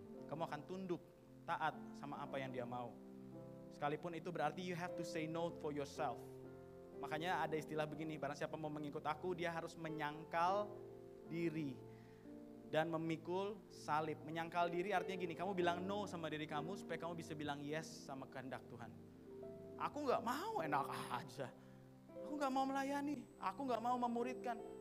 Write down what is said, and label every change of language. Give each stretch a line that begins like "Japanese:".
Indonesian: Kamu akan tunduk, taat sama apa yang dia mau. Sekalipun itu berarti
English: you have to say no for yourself.
Indonesian: Makanya ada istilah begini, barang siapa mau mengikut aku, dia harus menyangkal diri dan memikul salib. Menyangkal diri artinya gini, kamu bilang no sama diri kamu supaya kamu bisa bilang yes sama kehendak Tuhan. Aku gak mau, enak aja. Aku gak mau melayani, aku gak mau memuridkan.